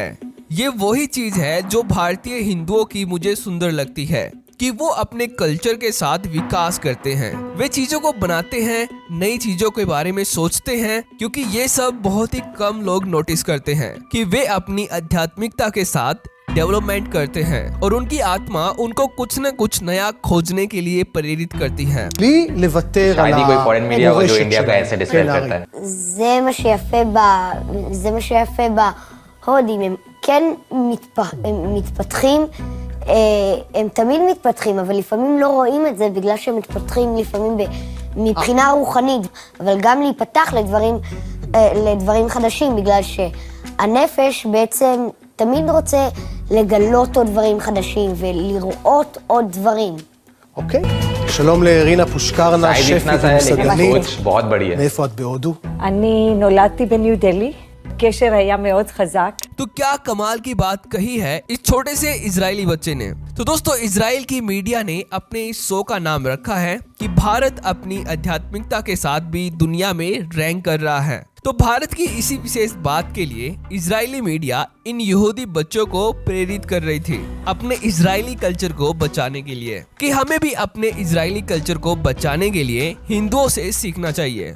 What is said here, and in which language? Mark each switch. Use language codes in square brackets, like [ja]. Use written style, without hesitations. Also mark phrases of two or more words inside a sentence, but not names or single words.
[hi] ये वही चीज है जो भारतीय हिंदुओं की मुझे सुंदर लगती है कि वो अपने कल्चर के साथ विकास करते हैं, वे चीजों को बनाते हैं, नई चीजों के बारे में सोचते हैं, क्योंकि ये सब बहुत ही कम लोग नोटिस करते हैं कि वे अपनी आध्यात्मिकता के साथ डेवलपमेंट करते हैं और उनकी आत्मा उनको कुछ न कुछ नया खोजने के लिए प्रेरित करती है। [he] בלי לוותר על [hi] शायद ही कोई [en] foreign media [hi] हो जो [he] המורשת [hi] इंडिया का [he] שלהם. [hi] ऐसे डिस्क्राइब [he] כן, [hi] करता [he] ארי. [hi] है। [he] זה מה שיפה בהודים, הם כן מתפתחים, הם תמיד מתפתחים, אבל לפעמים לא רואים את זה בגלל שהם מתפתחים לפעמים מבחינה רוחנית, אבל גם להיפתח לדברים חדשים, בגלל שהנפש בעצם תמיד רוצה לגלות עוד דברים חדשים ולראות עוד דברים. אוקיי. שלום לרינה פושקרנה, [hi] शायद [he] שפית [hi] इतना सा है लेकिन [he] ומסעדנית. [hi] सोच बहुत बड़ी है। [he] מאיפה את בהודו? אני נולדתי בניו דלי, קשר היה מאוד חזק. [hi] तो क्या कमाल की बात कही है इस छोटे से इजरायली बच्चे ने। तो दोस्तों, इजराइल की मीडिया ने अपने इस शो का नाम रखा है कि भारत अपनी आध्यात्मिकता के साथ भी दुनिया में रैंक कर रहा है। तो भारत की इसी विशेष बात के लिए इजरायली मीडिया इन यहूदी बच्चों को प्रेरित कर रही थी अपने इजरायली कल्चर को बचाने के लिए, कि हमें भी अपने इजरायली कल्चर को बचाने के लिए हिंदुओं से सीखना चाहिए।